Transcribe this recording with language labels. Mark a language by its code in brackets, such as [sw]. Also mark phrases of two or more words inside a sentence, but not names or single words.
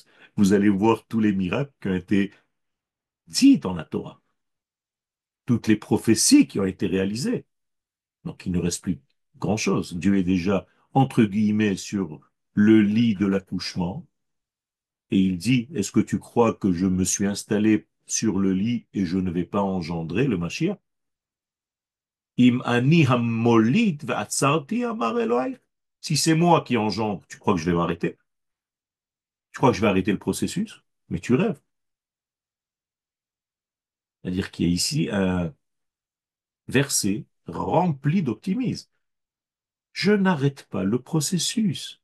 [fr] Vous allez voir tous les miracles qui ont été dits dans la Torah, toutes les prophéties qui ont été réalisées. Donc, il ne reste plus grand-chose. Dieu est déjà, entre guillemets, sur le lit de l'accouchement. Et il dit, est-ce que tu crois que je me suis installé sur le lit et je ne vais pas engendrer le Mashiach? [he] אם אני המוליד ועצרתי אמר אלהיך. [fr] Si c'est moi qui engendre, tu crois que je vais m'arrêter? Tu crois que je vais arrêter le processus? Mais tu rêves. C'est-à-dire qu'il y a ici un verset rempli d'optimisme. Je n'arrête pas le processus.